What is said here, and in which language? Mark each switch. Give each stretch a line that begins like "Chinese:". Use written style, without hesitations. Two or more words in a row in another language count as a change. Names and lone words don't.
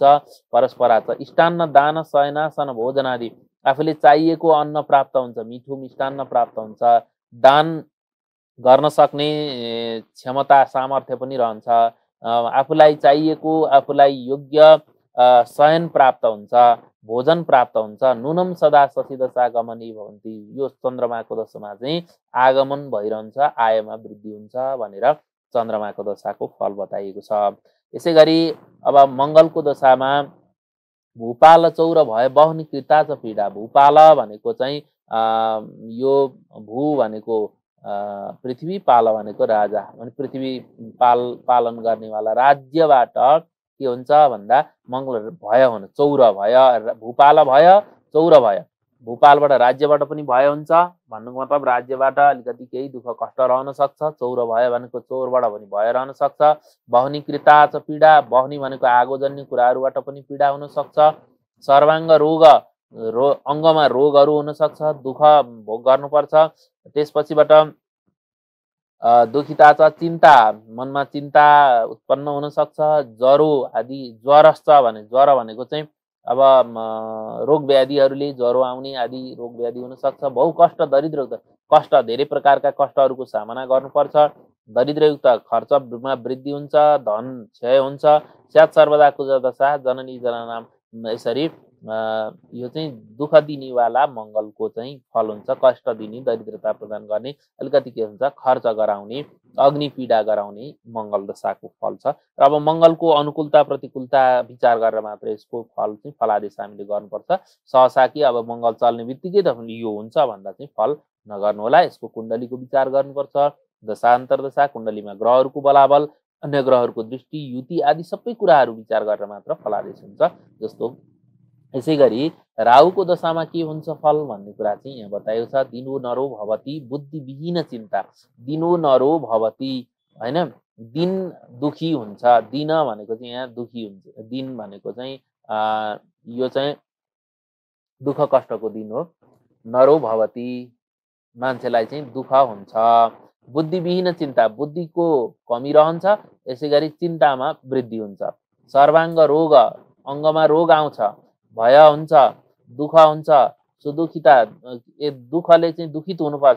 Sanskrit: परस्पराच इष्टान्न दान शयनासन भोजन
Nepali: आदि, आफूले चाहिएको अन्न प्राप्त हुन्छ, मिठो मिष्टान्न प्राप्त हुन्छ। दान गर्न सक्ने क्षमता सामर्थ्य पनि रहन्छ। आफूलाई चाहिएको, आफूलाई योग्य शयन प्राप्त हुन्छ, भोजन प्राप्त हुन्छ।
Sanskrit: नुनम सदा शशि दशा गमनी भवन्ति,
Nepali: यो चन्द्रमाको दशामा चाहिँ आगमन भइरहन्छ, आयमा वृद्धि हुन्छ भनेर चन्द्रमाको दशाको फल बताइएको छ। यसै गरी अब मङ्गलको दशामा
Sanskrit: भूपाल चौर भए बहनी कृता च पीडा।
Nepali: भूपाल भनेको चाहिँ यो भू भनेको पृथ्वी, पाल भनेको राजा, अनि पृथ्वी पालन गर्नेवाला राज्यबाट के हुन्छ भन्दा मङ्गल भय हुन, चौर भय, भूपाल भय चौर भय। भूपालबाट राज्यबाट पनि भय हुन्छ भन्नुको मतलब राज्यबाट अलिकति केही दुःख कष्ट रहन सक्छ। चौर भय भनेको चौरबाट पनि भय रहन सक्छ।
Sanskrit: बहनी कृता च पीडा,
Nepali: बहनी भनेको आगोजन्य कुराहरूबाट पनि पीडा हुन सक्छ। सर्वाङ्ग रोग, अङ्गमा रोगहरू हुन सक्छ, दुःख भोग गर्नुपर्छ। त्यसपछिबाट दुखिता छ चिन्ता, मनमा चिन्ता उत्पन्न हुन सक्छ। ज्वरो आदि, ज्वरस्थ भने ज्वरो भनेको चाहिँ अब रोग व्याधिहरूले ज्वरो आउने आदि रोग व्याधि हुन सक्छ।
Sanskrit: बहु कष्ट दरिद्रयुक्त,
Nepali: कष्ट धेरै प्रकारका कष्टहरूको सामना गर्नुपर्छ। दरिद्रयुक्त खर्चमा वृद्धि हुन्छ, धन क्षय हुन्छ।
Sanskrit: स्यात् सर्वदा कुज दशा जननी जननाम,
Nepali: यसरी यो चाहिँ दुःख दिनेवाला मङ्गलको चाहिँ फल हुन्छ। कष्ट दिने, दरिद्रता प्रदान गर्ने, अलिकति के हुन्छ खर्च गराउने, अग्नि पीडा गराउने मङ्गल दशाको फल छ। र अब मङ्गलको अनुकूलता प्रतिकूलता विचार गरेर मात्र यसको फल चाहिँ फलादेश हामीले गर्नुपर्छ। सहसा कि अब मङ्गल चल्ने बित्तिकै तपाईँले यो हुन्छ भन्दा चाहिँ फल नगर्नु होला। यसको कुण्डलीको विचार गर्नुपर्छ। दशान्तर दशा, कुण्डलीमा ग्रहहरूको बलाबल, अन्य ग्रहहरूको दृष्टि, युति आदि सबै कुराहरू विचार गरेर मात्र फलादेश हुन्छ। जस्तो यसैगरी राहुको दशामा के हुन्छ फल भन्ने कुरा चाहिँ यहाँ बताएको छ।
Sanskrit: दिनो नरो भवती बुद्धिविहीन चिन्ता। दिनो नरो भवती
Nepali: हैन, दिन दुखी हुन्छ। दिन भनेको चाहिँ यहाँ दुखी हुन्छ। दिन भनेको चाहिँ यो चाहिँ दुःख कष्टको दिन हो।
Sanskrit: नरो भवती
Nepali: मान्छेलाई चाहिँ दुःख हुन्छ। बुद्धिविहीन चिन्ता, बुद्धिको कमी रहन्छ। यसैगरी चिन्तामा वृद्धि हुन्छ। सर्वाङ्ग रोग, अङ्गमा रोग आउँछ, भय हुन्छ, दुःख हुन्छ, सुदुखिता, दुःखले चाहिँ दुखित हुनुपर्छ।